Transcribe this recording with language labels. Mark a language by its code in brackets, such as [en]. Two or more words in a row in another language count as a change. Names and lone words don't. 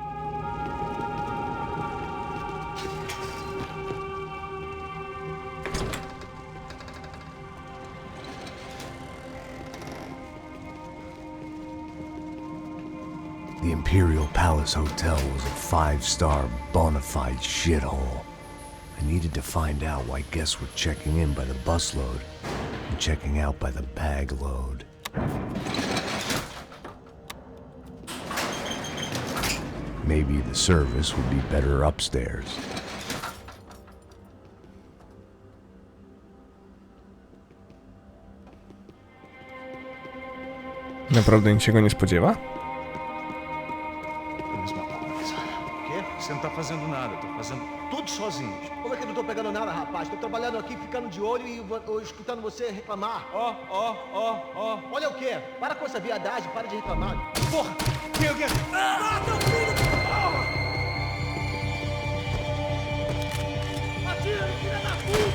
[en] The Imperial Palace Hotel was a five-star, bona fide shithole. I needed to find out why guests were checking in by the busload and checking out by the bag load. Maybe the service would be better upstairs. [pl] Naprawdę nikt się go nie spodziewa? [pt] Você não tá fazendo nada, tô fazendo tudo sozinho. Como é que eu não tô pegando nada, rapaz? Tô trabalhando aqui, ficando de olho e escutando você reclamar. Ó. Olha o quê? Para com essa viadagem, para de reclamar. Porra! Quem eu quero? Ah, teu filho! Atira, filha da puta!